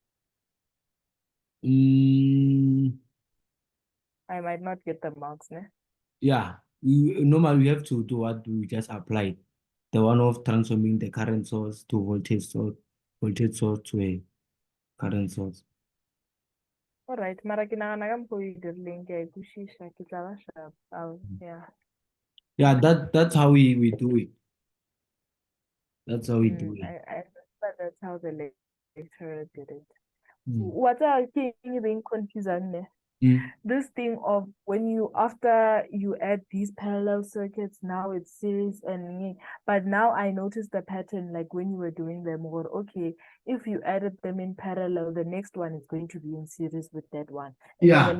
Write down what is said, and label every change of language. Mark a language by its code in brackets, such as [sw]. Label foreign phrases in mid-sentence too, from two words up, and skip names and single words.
[en] Mm. I might not get the marks, ne? Yeah, normally we have to do what we just applied. The one of transforming the current source to voltage source to a current source. All right, [nso] mara ke nagana ka mokgwa o e dirileng ke a e kwešiša ke tla ba sharp. [en] Yeah. Yeah, that's how we do it. That's how we do it. I but that's how the lecturer did it. Mm. What are you being confused? Mm. This thing of when you after you add these parallel circuits, now it's series and but now I noticed the pattern like when you were doing them or okay, if you added them in parallel, the next one is going to be in series with that one, and then the